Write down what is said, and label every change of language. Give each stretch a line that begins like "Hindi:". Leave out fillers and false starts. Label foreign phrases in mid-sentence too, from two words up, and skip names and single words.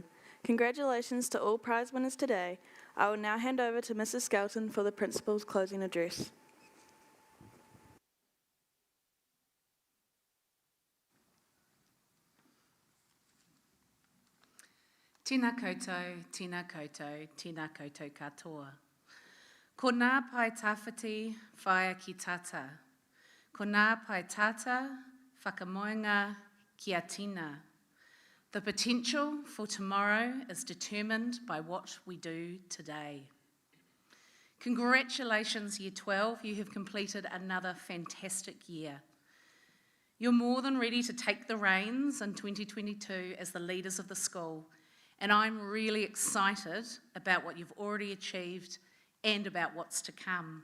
English: Congratulations to all prize winners today. I will now hand over to Mrs. Skelton for the principal's closing address.
Māori: Tēnā koutou, tēnā koutou, tēnā koutou katoa. Ko nā pai tawhiti whaia ki tata. Ko nā pai tata whakamoenga kia tina.
English: The potential for tomorrow is determined by what we do today. Congratulations, Year 12, you have completed another fantastic year. You're more than ready to take the reins in 2022 as the leaders of the school, and I'm really excited about what you've already achieved and about what's to come.